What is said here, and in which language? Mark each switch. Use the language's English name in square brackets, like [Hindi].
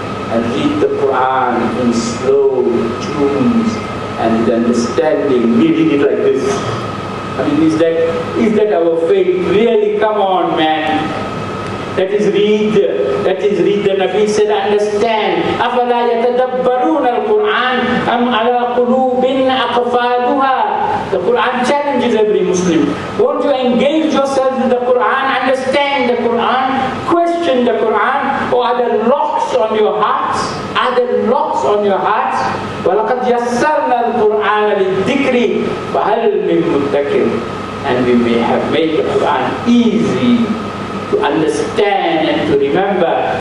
[English] and read the Quran in slow tunes and with understanding. We read it like this. I mean, is that our faith? Really, come on, man. That is read the Nabi said, understand. [Arabic] أَفَلَا يَتَدَبَّرُونَ الْقُرْآنَ أَمْ عَلَىٰ قُلُوبٍ أَقْفَالُهَا. [English] The Quran challenges every Muslim. Won't you engage yourself with the Quran, understand the Quran, question the Quran, or are there locks on your hearts? Are there locks on your hearts? [Arabic] وَلَقَدْ يَسَّرْنَا الْقُرْآنَ لِلذِّكْرِ فَهَلْ مِن مُدَّكِرٍ. [English] And we may have made the Quran easy to understand and to remember.